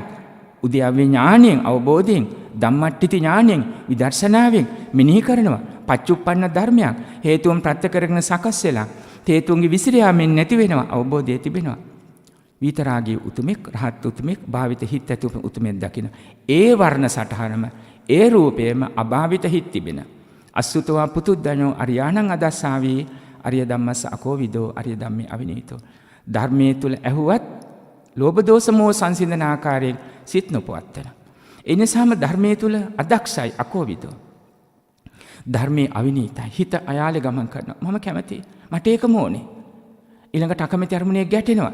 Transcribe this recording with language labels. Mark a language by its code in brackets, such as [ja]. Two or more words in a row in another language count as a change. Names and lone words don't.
[si] උද්‍යව්‍ය ඥාණයෙන් අවබෝධයෙන් ධම්මට්ඨිති ඥාණයෙන් විදර්ශනාවෙන් මෙනෙහි කරනවා. පච්චුප්පන්න ධර්මයක් හේතුන් ප්‍රත්‍ය කරගෙන සකස් වෙලා හේතුන්ගේ විසිරයාමෙන් නැති වෙනවා. අවබෝධය තිබෙනවා. විතරාගී උතුමෙක් රහත් උතුමෙක් භාවිත හිත් ඇති උතුමෙක් දකින ඒ වර්ණ සටහනම ඒ රූපයේම අභාවිත හිත් තිබෙන [pi] අසුතවා පුතුද්දඤ්ඤෝ අරියාණං අදස්සාවී අරිය ධම්මස්ස අකෝවිදෝ අරිය ධම්මේ අවිනීතෝ. [si] ධර්මයේ තුල ඇහුවත් ලෝභ දෝෂ මොහ සංසිඳන ආකාරයෙන් සිත් නොපවත්තන. ඒ නිසාම ධර්මයේ තුල අදක්ෂයි අකෝවිදෝ. ධර්මයේ අවිනීතයි. හිත අයාලේ ගමන් කරනවා. මම කැමතියි. මට ඒකම ඕනේ. ඊළඟට අකමැති අරමුණේ ගැටෙනවා.